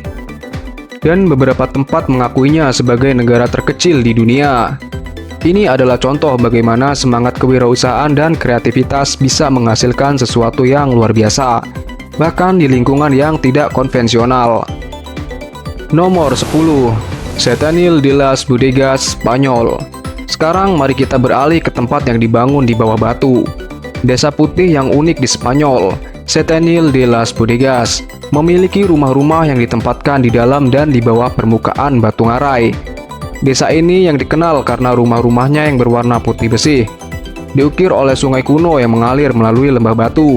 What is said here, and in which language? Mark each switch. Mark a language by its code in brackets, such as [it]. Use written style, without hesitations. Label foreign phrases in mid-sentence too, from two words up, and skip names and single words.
[id] Dan beberapa tempat mengakuinya sebagai negara terkecil di dunia. Ini adalah contoh bagaimana semangat kewirausahaan dan kreativitas bisa menghasilkan sesuatu yang luar biasa. bahkan di lingkungan yang tidak konvensional. Nomor 10. Setenil de las Bodegas, Spanyol. Sekarang mari kita beralih ke tempat yang dibangun di bawah batu. Desa putih yang unik di Spanyol, Setenil de las Bodegas, memiliki rumah-rumah yang ditempatkan di dalam dan di bawah permukaan batu ngarai. Desa ini yang dikenal karena rumah-rumahnya yang berwarna putih bersih, diukir oleh sungai kuno yang mengalir melalui lembah batu.